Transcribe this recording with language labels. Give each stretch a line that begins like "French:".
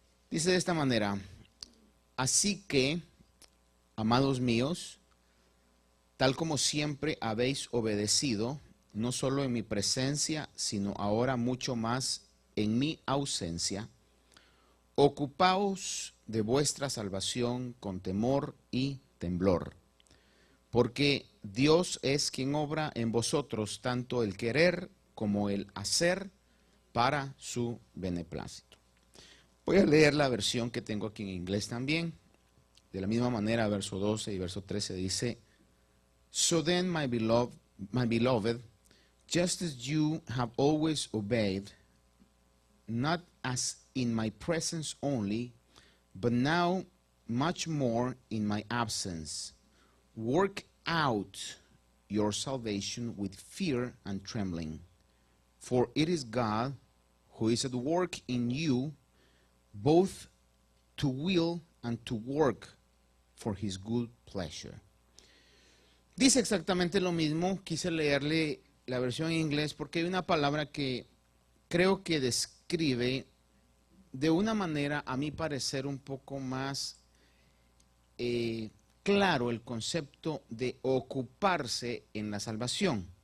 Spanish: Dice de esta manera: así que, amados míos, tal como siempre habéis obedecido, no solo en mi presencia, sino ahora mucho más en mi ausencia, ocupaos de vuestra salvación con temor y temblor, porque Dios es quien obra en vosotros tanto el querer como el hacer para su beneplácito. Voy a leer la versión que tengo aquí en inglés también. De la misma manera, verso 12 y verso 13 dice:
English: So then, my beloved, just as you have always obeyed, not as in my presence only, but now much more in my absence, work out your salvation with fear and trembling. For it is God who is at work in you, both to will and to work for his good pleasure.
Spanish: Dice exactamente lo mismo. Quise leerle la versión en inglés porque hay una palabra que creo que describe de una manera, a mi parecer, un poco más claro el concepto de ocuparse en la salvación.